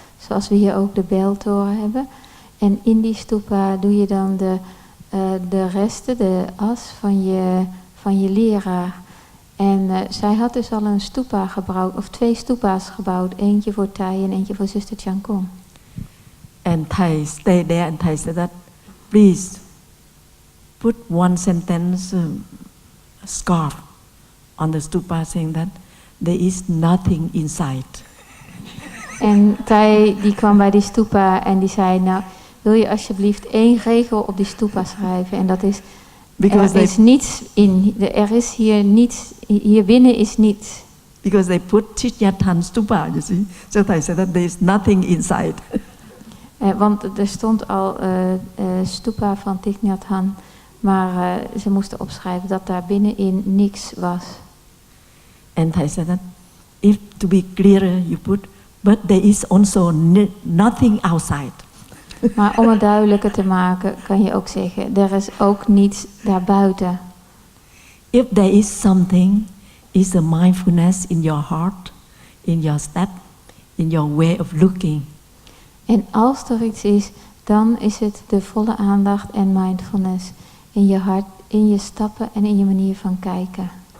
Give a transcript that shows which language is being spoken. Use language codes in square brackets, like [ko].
[nl] Zoals we hier ook de beltoren hebben. En in die stupa doe je dan de resten, de as van je leraar. En zij had dus al een stupa gebouwd, of 2 stupa's gebouwd. Eentje voor Thai en eentje voor zuster Chân Không. [en] And Thai stayed there and Thai said that, please put one sentence, scarf on the stupa saying that there is nothing inside. [nl] En Thai die kwam bij die stupa en die zei, nou wil je alsjeblieft 1 regel op die stupa schrijven. En dat is, er is niets in, er is hier niets, hier binnen is niets. [en] Because they put Chithyathan stupa, you see. So Thai said that there is nothing inside. [nl] Want er stond al stupa van Thich Nhat Hanh, maar ze moesten opschrijven dat daar binnenin niks was. [en] And Thai said that, if to be clearer, you put, but there is also nothing outside. [nl] Maar om het duidelijker te maken, kan je ook zeggen, er is ook niets daarbuiten. [en] If there is something, is a mindfulness in your heart, in your step, in your way of looking. [nl] En als er iets is, dan is het de volle aandacht en mindfulness in je hart, in je stappen en in je manier van kijken.